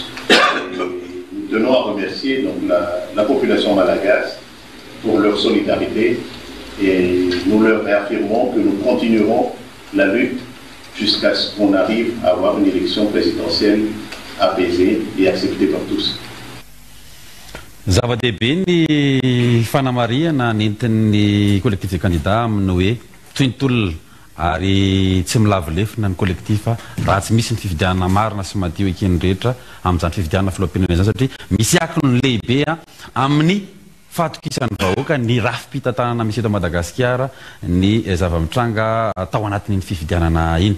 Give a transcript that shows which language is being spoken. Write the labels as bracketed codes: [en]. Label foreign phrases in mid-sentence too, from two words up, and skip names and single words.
[fr] Nous tenons à remercier donc la population malagasy pour leur solidarité et nous leur réaffirmons que nous continuerons la lutte jusqu'à ce qu'on arrive à avoir une élection présidentielle apaisée et acceptée par tous. [mg] Zava-dehibe ny fanamariana nentin'ny [fr] collectif de candidats [mg] aminy hoe tointolona ary tsy milavolefina ny collectif raha tsy misy ny fifidianana marina sy madio ekeny rehetra amin'izany fifidianana filoham-pirenena zany satria misy akony lehibe amin'ny fahatokisan'ny vahoaka ny rafim-pitantanana misy eto Madagasikara ny zava-mitranga tao anatin'iny fifidianana iny.